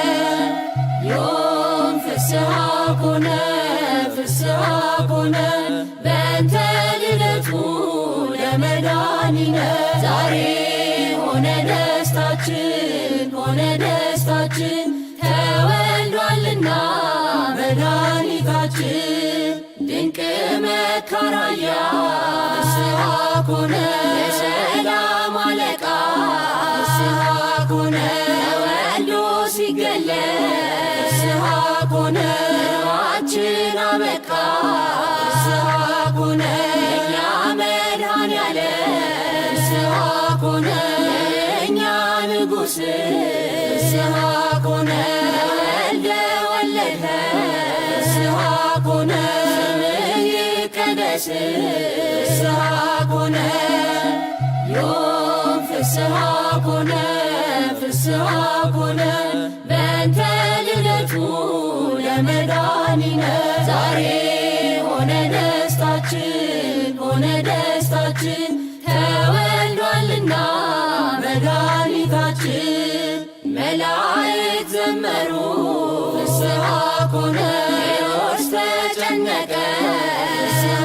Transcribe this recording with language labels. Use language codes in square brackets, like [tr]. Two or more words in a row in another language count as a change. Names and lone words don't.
[gez] ዮም ፍስሐ ኮነ ፍስሐ ኮነ በእንተ ልደቱ ለመድኃኒነ [am] ዛሬ ሆነ ደስታችን ሆነ ደስታችን ተወልዷልና መድኃኒታችን ድንቅ መካራያ [gez] ፍስሐ ኮነ [am] የሰላም አለቃ ፍስሐ [gez] ኮነ [am] ተወልዶ ሲገለጥ [gez] ፍስሐ ኮነ [am] ሕልማችን አበቃ [gez] ፍስሐ ኮነ [am] የእኛ መድኃኔዓለም [gez] ፍስሐ ኮነ [am] የእኛ ንጉሥ [gez] ፍስሐ ኮነ ተወልደ ወለድኸ ፍስሐ ኮነ [am] ስምህ ይቀደስ [gez] ፍስሐ ኮነ ዮም ፍስሐ ኮነ ፍስሐ ኮነ በእንተ ልደቱ ለመድኃኒነ [am] ዛሬ ሆነ ደስታችን ሆነ ደስታችን ተወልዷልና መድኃኒታችን መላእክት ዘመሩ [gez] ፍስሐ ኮነ [am] ሄሮድስ ተጨነቀ ፍስሐ